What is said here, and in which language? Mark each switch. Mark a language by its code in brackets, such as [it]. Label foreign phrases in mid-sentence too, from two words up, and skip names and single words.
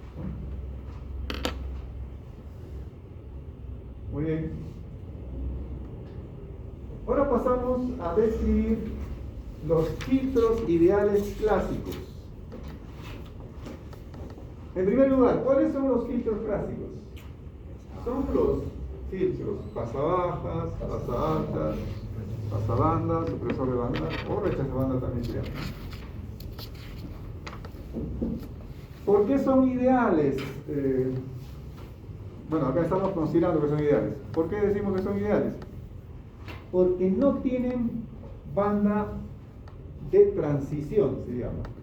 [es] Muy bien. Ahora pasamos a describir los filtros ideales clásicos. En primer lugar, ¿cuáles son los filtros clásicos? Son los filtros pasabajas, pasaaltas, pasabanda, supresor de banda o rechazo de banda también se llama. ¿Por qué son ideales? Bueno, acá estamos considerando que son ideales. ¿Por qué decimos que son ideales? Porque no tienen banda de transición, se llama.